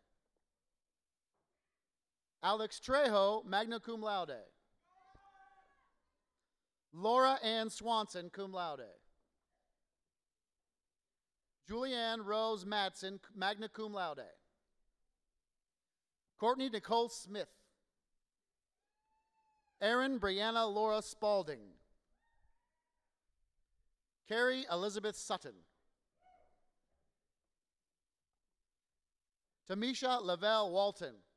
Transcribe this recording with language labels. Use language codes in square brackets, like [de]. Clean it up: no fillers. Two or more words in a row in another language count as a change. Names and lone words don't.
[en] Alex Trejo, [la] magna cum laude. [en] Laura Ann Swanson, [la] cum laude. [en] Julianne Rose Madsen, [la] magna cum laude. [en] Courtney Nicole Smith. Erin Brianna Laura Spalding. Carrie Elizabeth Sutton. Tamisha Lavelle Walton.